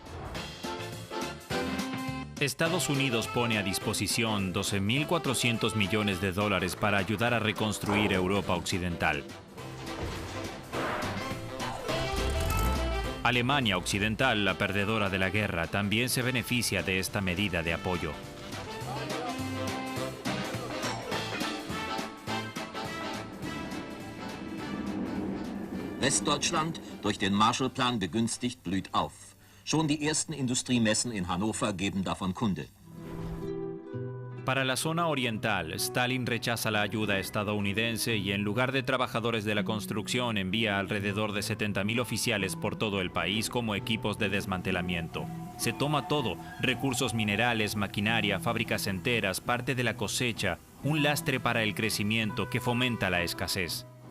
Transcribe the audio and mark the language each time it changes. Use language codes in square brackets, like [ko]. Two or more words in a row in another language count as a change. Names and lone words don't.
[es] Estados Unidos pone a disposición $12.400 millones para ayudar a reconstruir Europa Occidental. Alemania Occidental, la perdedora de la guerra, también se beneficia de esta medida de apoyo. [de] Westdeutschland, durch den Marshallplan begünstigt, blüht auf. Schon die ersten Industriemessen in Hannover geben davon Kunde. [es] Para la zona oriental, Stalin rechaza la ayuda estadounidense y en lugar de trabajadores de la construcción envía alrededor de 70.000 oficiales por todo el país como equipos de desmantelamiento. Se toma todo, recursos minerales, maquinaria, fábricas enteras, parte de la cosecha, un lastre para el crecimiento que fomenta la escasez.